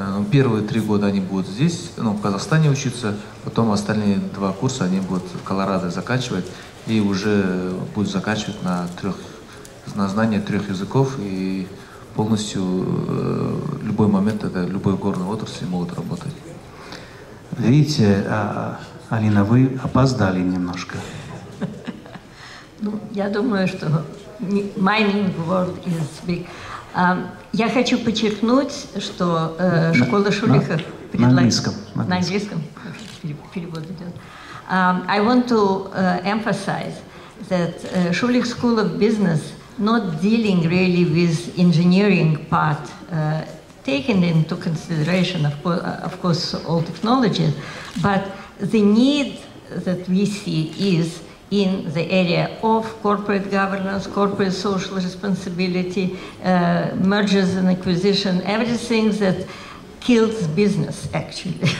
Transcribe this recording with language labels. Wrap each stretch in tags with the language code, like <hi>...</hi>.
<ru>Первые 3 года они будут здесь, в Казахстане учиться, потом остальные 2 курса они будут в Колорадо заканчивать и уже будут заканчивать на знание 3 языков, и полностью любой момент, это любой горной отрасли могут работать. Видите, Алина, вы опоздали немножко. Ну, я думаю, что</ru> <en>mining world is big.</en> <ru>Я хочу подчеркнуть, что школа Шулиха предлагает... На английском. Перевод идет.</ru> <en>I want to emphasize that Schulich School of Business not dealing really with engineering part, taken into consideration, of course, all technologies, but the need that we see is in the area of corporate governance, corporate social responsibility, mergers and acquisition, everything that kills business, actually.</en>